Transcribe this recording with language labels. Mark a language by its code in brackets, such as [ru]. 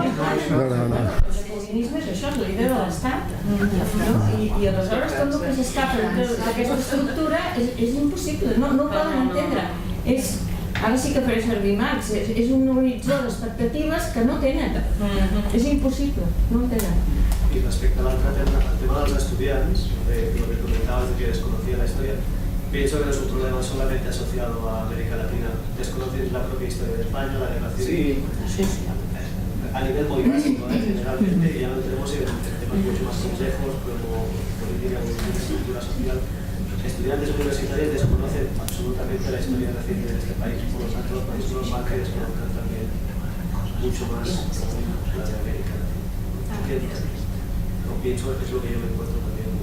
[ca] el comunisme és això, la idea de l'Estat. I aleshores tot el que s'escapa d'aquesta estructura és impossible, no ho poden entendre. Ara sí que faré servir Marx, és un horitzó d'expectatives que no tenen. És impossible, no ho tenen. [es] Y respecto al tema de los estudiantes, lo que comentabas de que desconocía la historia, pienso que no es un problema solamente asociado a América Latina. Desconoces la propia historia de España, la guerra civil, a nivel muy básico, generalmente, y ya no tenemos en temas mucho más complejos como política, cultura social. Estudiantes universitarios desconocen absolutamente la historia reciente de este país, por lo tanto, es normal que desconozcan también mucho más la de América Latina. Pienso [ca] que és el que jo m'encuentro també.